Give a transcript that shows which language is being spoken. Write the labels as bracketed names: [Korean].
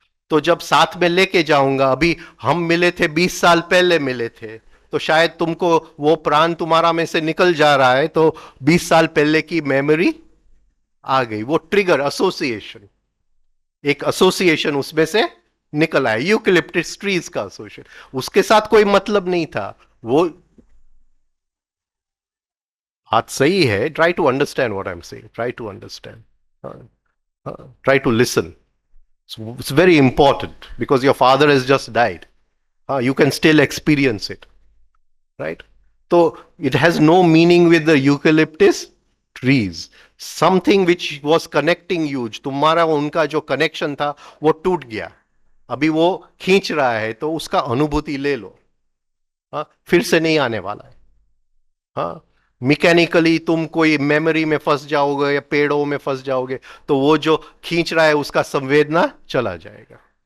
[Hindi] तो जब साथ में लेके जाऊंगा, अभी हम मिले थे 20 साल पहले मिले थे, तो शायद तुमको वो प्राण तुम्हारा में से निकल जा रहा है तो 20 साल पहले की मेमोरी आ गई, वो ट्रिगर एसोसिएशन, एक एसोसिएशन उसमें से निकल आया, यूकलिप्टिस ट्रीज का एसोसिएशन। उसके साथ कोई मतलब नहीं था वो। बात सही है, [English] Try to understand what I am saying, try to understand, try to listen. It's very important because your father has just died. You can still experience it, right? So it has no meaning with the eucalyptus trees. Something which was connecting you, [Hindi] तुम्हारा उनका जो connection था वो टूट गया, अभी वो खींच रहा है, तो उसका अनुभूति ले लो। हाँ, फिर से नहीं आने वाला है। हाँ, मैकेनिकली तुम कोई मेमोरी में फंस जाओगे या पेड़ों में फंस जाओगे तो वो जो खींच रहा है उसका संवेदना चला जाएगा।